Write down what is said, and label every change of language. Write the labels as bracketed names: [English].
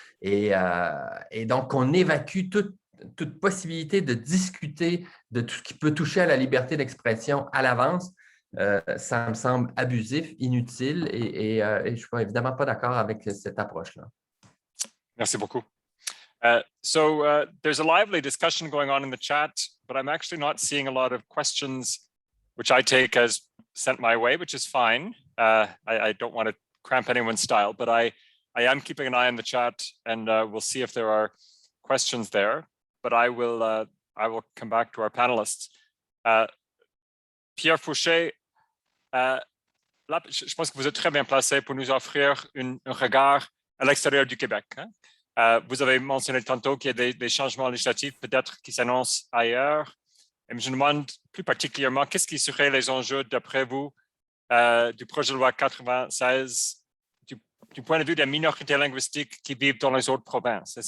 [French] Et donc, on évacue toute possibilité de discuter de tout ce qui peut toucher à la liberté d'expression à l'avance. Ça me semble abusif, inutile, et je ne suis évidemment pas d'accord avec cette approche-là. Merci beaucoup. [English] There's a lively discussion going on in the chat, but I'm actually not seeing a lot of questions, which I take as sent my way, which is fine. I don't want to cramp anyone's style, but I am keeping an eye on the chat, and we'll see if there are questions there. But I will come back to our panelists. [French] Pierre Fouché, là, je pense que vous êtes très bien placé pour nous offrir un regard à l'extérieur du Québec. Hein? Vous avez mentionné tantôt qu'il y a des changements législatifs peut-être qui s'annoncent ailleurs. Et je me demande plus particulièrement, qu'est-ce qui seraient les enjeux, d'après vous, du projet de loi 96 du point de vue des minorités linguistiques qui vivent dans les autres provinces?